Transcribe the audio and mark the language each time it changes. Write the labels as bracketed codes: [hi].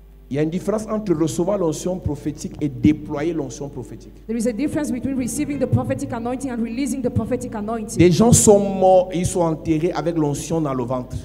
[fr] Il y a une différence entre recevoir l'onction prophétique et déployer l'onction prophétique. [en] There is a difference between receiving the prophetic anointing and releasing the prophetic anointing. [fr] Des gens sont morts et ils sont enterrés avec l'onction dans le ventre.